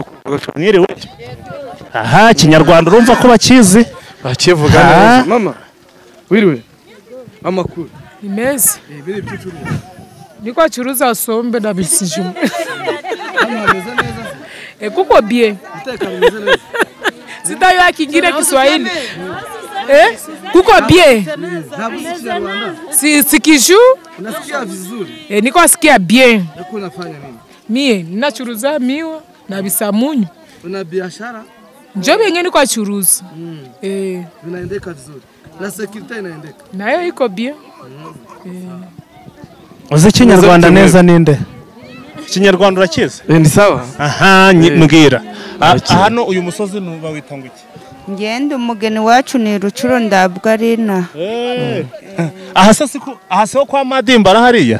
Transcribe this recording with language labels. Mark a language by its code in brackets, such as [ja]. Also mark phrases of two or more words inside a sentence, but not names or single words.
[rw] mwiriwe aha kinyarwanda urumva ko bakizi bakivuga neza mama wiriwe amakuru ni meza [sw] niko acuruza sombe na bisijuma kuko bien sitayo akingire Kiswahili Kuko bien. Sikiju. Unasikia vizuri? Niko sikia bien. Yako unafanya nini? Mie ninachuruza miwa na bisamunyu. Una biashara? Njoo yenyewe niko churuza. Vinaendeka vizuri. Na security inaendeka. Nayo iko bien. [rw] Uzi Kinyarwanda neza ninde? Kinyarwanda urakizi? [sw] Ni sawa. [rw] Aha, mbwira. Hano uyu musozi nuba witanga iki? Ngende umugeni wacu ni Rucuro Ndabwarina. Ahase kwa Madimba arahariya?